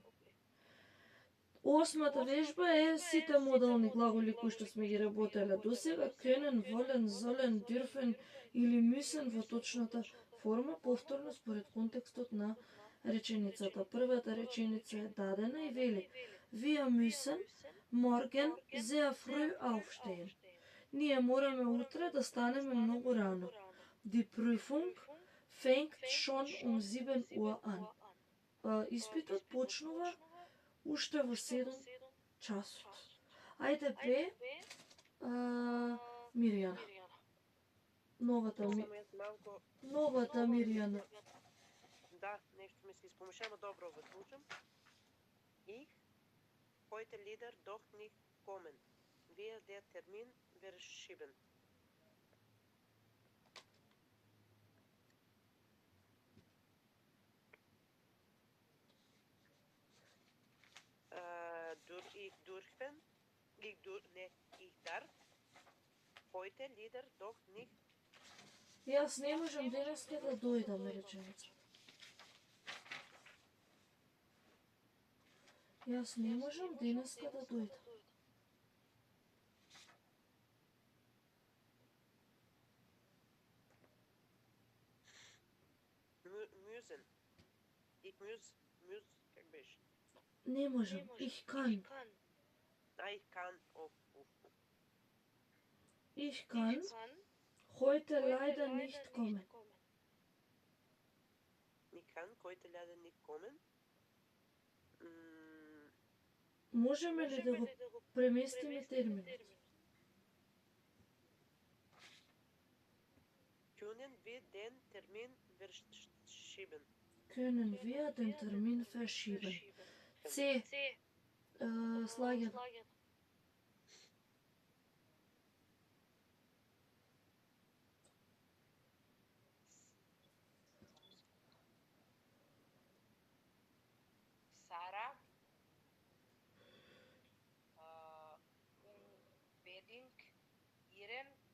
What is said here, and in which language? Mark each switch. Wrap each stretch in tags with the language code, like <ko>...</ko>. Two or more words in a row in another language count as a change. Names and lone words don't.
<mk>Осмата вежба е сите модални глаголи кои што сме ги работеле досега,</mk> <de>können, wollen, sollen, dürfen</de> <mk>или müssen во точната форма, повторно според контекстот на реченицата. Првата реченица е дадена и вели:</mk> <de>Wir müssen morgen sehr früh aufstehen.</de> <mk>Ние мораме утре да станеме многу рано.</mk> <de>Die Prüfung fängt schon 7 Uhr an.</de> <mk>Испитот почнува уште во 7 часот. Ајде бе, Мирјана. Новата Мирјана. Да, нешто ми се испомешава, добро го слушам.</mk> <de>Ich, heute Lieder doch nicht kommen. Wir der Termin verschieben. Ich darf heute Lieder doch nicht.</de> <mk>Јас не можам денеска да дојдам, реченица. Јас не можам денеска да дојдам.</mk> <de>Müssen. Ich muss,</de> <mk>как беше? Не можам.</mk> <de>Ich kann. Ich kann. Ich kann heute leider nicht kommen. Ich kann heute leider nicht kommen.</de> <mk>Можеме ли да го преместиме терминот?</mk> <de>Können wir den Termin verschieben? Können wir den Termin verschieben?</de> <mk>C. Слаген.</mk> <de>Sara, unbedingt ihren</de>